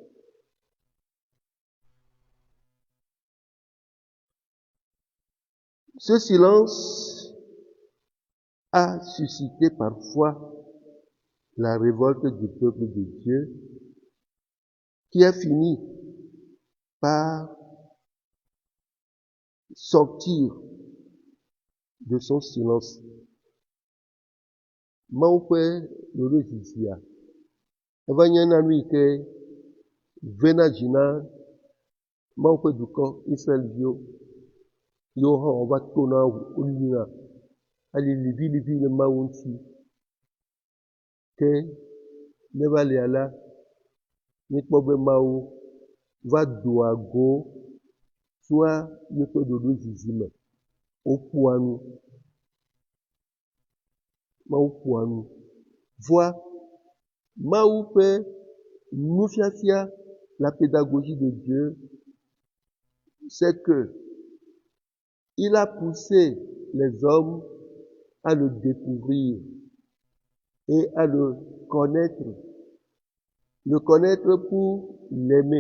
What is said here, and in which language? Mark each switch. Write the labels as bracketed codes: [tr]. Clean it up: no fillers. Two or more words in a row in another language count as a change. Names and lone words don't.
[fr] Ce silence a suscité parfois la révolte du peuple de Dieu, qui a fini par sortir de son silence. [ee] Mawu ƒe ɖoɖodzizia, eva nye na nu yi ke vena dzi na Mawu ƒe dukɔ Israelviwo, yiwo hã wova tona wolina aliliʋĩliʋĩ le Mawu ŋuti. Ke ne va lia la, míekpɔ be Mawu va doa go tsoa míeƒe ɖoɖodzizi me. Woƒoa nu. Mawu ƒoa nu. Voa Mawu ƒe nufiafia, [fr] la pédagogie de Dieu, c'est que il a poussé les hommes à le découvrir et à le connaître. Le connaître pour l'aimer.